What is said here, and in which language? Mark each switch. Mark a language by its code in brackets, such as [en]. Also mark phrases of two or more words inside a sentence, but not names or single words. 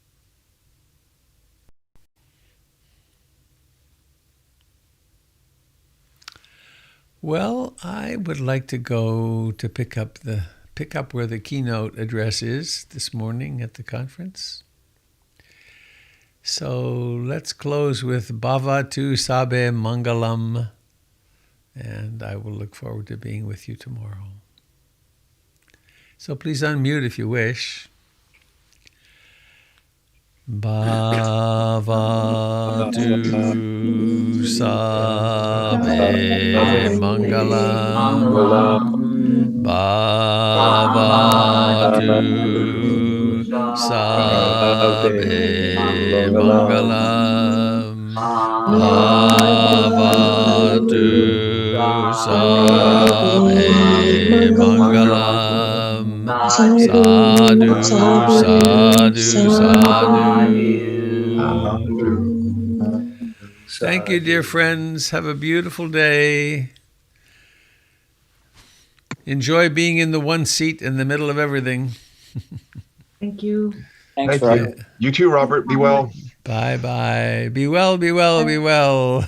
[en] Well, I would like to go to pick up where the keynote address is this morning at the conference. So let's close with [pi] Bhavatu Sabe Mangalam, [en] and I will look forward to being with you tomorrow. So please unmute if you wish. [pi] Bhavatu Sabe Mangalam. Bhavatu Sabe Mangalam. Bhavatu Sabe Mangalam. Sadhu, sadhu, sadhu. [en] Thank you, dear friends. Have a beautiful day. Enjoy being in the one seat in the middle of everything. Thank you. Thanks, Thank Robert. you. You too, Robert. Be well. Bye-bye. Be well, be well, be well.